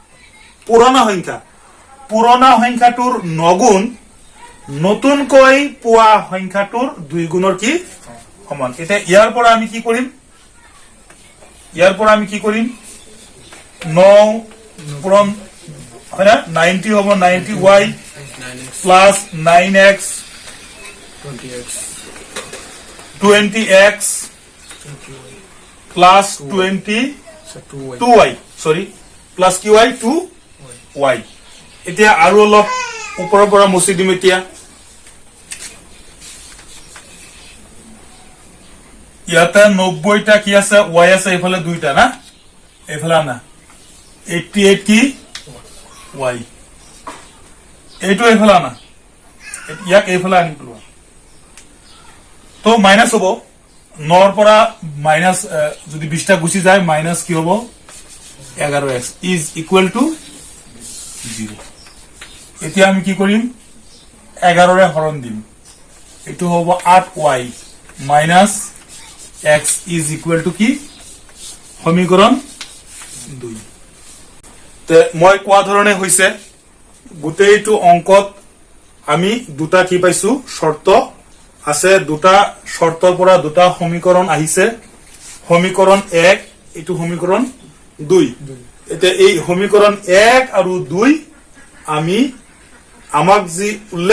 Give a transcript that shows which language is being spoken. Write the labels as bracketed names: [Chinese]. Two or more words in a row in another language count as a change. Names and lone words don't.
[Assamese] পুৰণা সংখ্যাটোৰ 9 গুণ নতুনকৈ পোৱা সংখ্যাটোৰ 2 গুণৰ কি সমান এটা ইয়াৰ পৰা আমি কি কৰিম 9 পূৰণ হয়না 90 হ'ব 90y প্লাস 9x [English] 20x plus 22y sorry plus qy 2y [Assamese] এতিয়া আৰু অলপ ওপৰৰ পৰা মুছি দিম এতিয়া ইয়াতে 90 টা কি আছে y আছে এফালে দুইটা না এফালে না 88 কি y এইটো এফালে না ইয়াক এফালে আনি পেলোৱা তো মাইনাস হ'ব 9 ৰ পৰা মাইনাস যদি 20 টা গুছি যায় মাইনাস কি হ'ব [English] 11x is equal to [Assamese] 0 এতিয়া আমি কি কৰিম 11 ৰে হৰণ দিম এটো হ'ব [English] 8y minus x is equal to [Assamese] কি সমীকৰণ 2 তে মই কোৱা ধৰণে হৈছে গুটেইটো অংকত আমি দুটা কি পাইছো শর্ত আছে দুটা শর্তৰ পৰা দুটা সমীকৰণ আহিছে সমীকৰণ 1 এটো সমীকৰণ 2 এতে এই সমীকৰণ 1 আৰু 2 আমি আমাক যি উল্লেখ